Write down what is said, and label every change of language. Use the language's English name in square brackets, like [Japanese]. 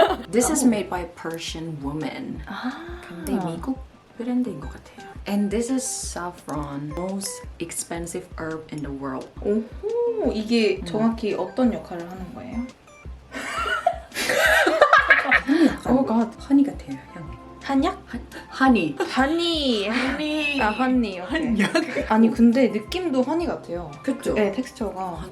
[English] This is made by Persian woman. [Korean] 근데 미국 브랜드인 것 같아요. [English] And this is saffron, most expensive herb in the world. [Korean] 오호, 이게 정확히 어떤 역할을 하는 거예요? [English] Oh god, [Korean] 허니 같아요. 향. 한약? 허니. 허니. 허니. 아, 허니. 오케이. 아니, 근데 느낌도 허니 같아요. 그쵸? 네, 텍스처가.